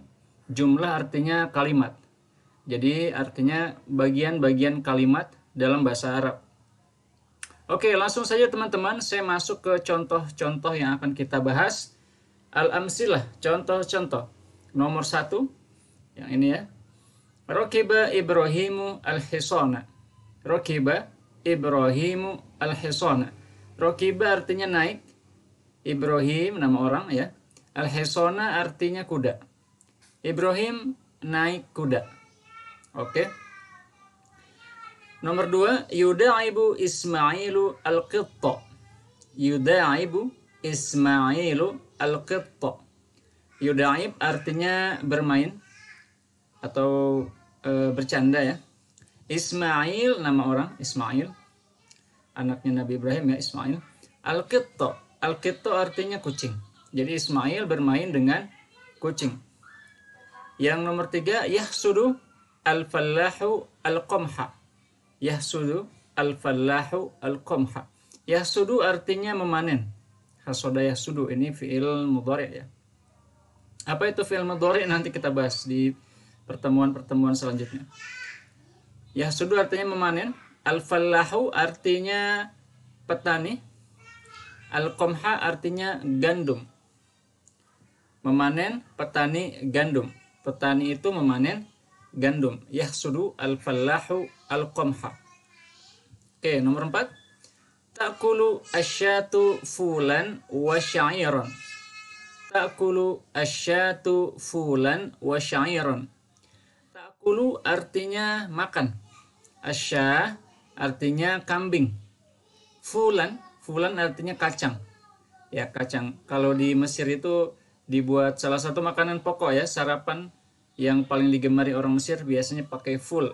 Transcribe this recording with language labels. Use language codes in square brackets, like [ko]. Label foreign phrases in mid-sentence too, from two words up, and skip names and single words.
[id] Jumlah artinya kalimat. Jadi artinya bagian-bagian kalimat dalam bahasa Arab. Oke, langsung saja teman-teman, saya masuk ke contoh-contoh yang akan kita bahas. Al-amsilah, contoh-contoh. Nomor 1, yang ini ya. [ar] ركب إبراهيم الحصان. ركب إبراهيم الحصان. [id] Rakiba artinya naik. Ibrahim nama orang ya. Al-hisana artinya kuda. Ibrahim naik kuda. Oke. Nomor 2, [ar] يداعب إسماعيل القطة. يداعب إسماعيل القطة. [id] Yuda'ib artinya bermain atau bercanda ya. Ismail nama orang, Ismail, anaknya Nabi Ibrahim ya, Ismail. Al-qitta, al-qitta artinya kucing. Jadi Ismail bermain dengan kucing. Yang nomor 3, [ar] يحصد الفلاح القمح. يحصد الفلاح القمح. [id] Yahsudu artinya memanen. [ar] حصد يحصد, [id] ini [ar] فعل مضارع' [id] ya. Apa itu [ar] فعل مضارع'? [id] Nanti kita bahas di pertemuan-pertemuan selanjutnya. Yahsudu artinya memanen. Al-fallahu artinya petani. Al-qamha artinya gandum. Memanen, petani, gandum. Petani itu memanen gandum. [ar] يحصد الفلاح القمح. [id] Oke, nomor 4. [ar] تأكل الشاة فولا وشعيرا. تأكل الشاة فولا وشعيرا. [id] Ta'kulu artinya makan. Asya artinya kambing. Fulan, fulan artinya kacang. Ya, kacang. Kalau di Mesir itu dibuat salah satu makanan pokok ya, sarapan yang paling digemari orang Mesir biasanya pakai ful.